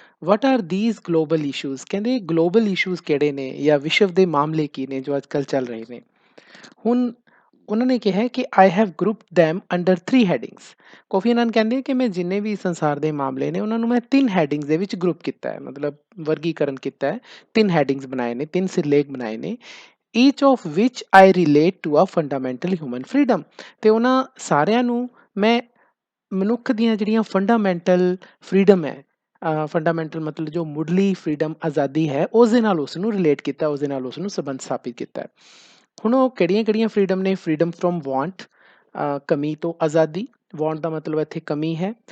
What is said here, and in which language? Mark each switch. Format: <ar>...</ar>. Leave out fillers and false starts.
<en>What are these global issues?</en> <pa>ਕਹਿੰਦੇ global issues ਕਿਹੜੇ ਨੇ, ਜਾਂ ਵਿਸ਼ਵ ਦੇ ਮਾਮਲੇ ਕੀ ਨੇ ਜੋ ਅੱਜ ਕੱਲ੍ਹ ਚੱਲ ਰਹੇ ਨੇ। ਹੁਣ ਉਹਨਾਂ ਨੇ ਕਿਹਾ ਕਿ</pa> <en>I have group them under 3 headings.</en> <pa>Coffee ਅਨਾਨ ਕਹਿੰਦੇ ਕਿ ਮੈਂ ਜਿੰਨੇ ਵੀ ਸੰਸਾਰ ਦੇ ਮਾਮਲੇ ਨੇ ਉਹਨਾਂ ਨੂੰ ਮੈਂ 3 ਹੈਡਿੰਗਸ ਦੇ ਵਿੱਚ ਗਰੁੱਪ ਕੀਤਾ ਹੈ, ਮਤਲਬ ਵਰਗੀਕਰਨ ਕੀਤਾ ਹੈ। 3 ਹੈਡਿੰਗਸ ਬਣਾਏ ਨੇ,</pa> <en>3 ਸਿਰਲੇਖ ਬਣਾਏ ਨੇ, each of which I relate to a fundamental human freedom।</en> <pa>ਤੇ ਉਹਨਾਂ ਸਾਰਿਆਂ ਨੂੰ ਮੈਂ ਮਨੁੱਖ ਦੀਆਂ ਜਿਹੜੀਆਂ ਫੰਡਾਮੈਂਟਲ ਫਰੀਡਮ ਹੈ, ਫੰਡਾਮੈਂਟਲ ਮਤਲਬ ਜੋ ਮੁੱਢਲੀ ਫਰੀਡਮ, ਆਜ਼ਾਦੀ ਹੈ, ਉਸ ਦੇ ਨਾਲ ਉਸ ਨੂੰ ਰਿਲੇਟ ਕੀਤਾ, ਉਸ ਦੇ ਨਾਲ ਉਸ ਨੂੰ ਸੰਬੰਧ ਸਥਾਪਿਤ ਕੀਤਾ ਹੈ। ਹੁਣ ਉਹ ਕਿਹੜੀਆਂ ਕਿਹੜੀਆਂ ਫਰੀਡਮ ਨੇ?</pa> <en>freedom from want,</en> <pa>ਕਮੀ ਤੋਂ ਆਜ਼ਾਦੀ, ਵਾਂਟ ਦਾ ਮਤਲਬ ਇੱਥੇ ਕਮੀ ਹੈ।</pa>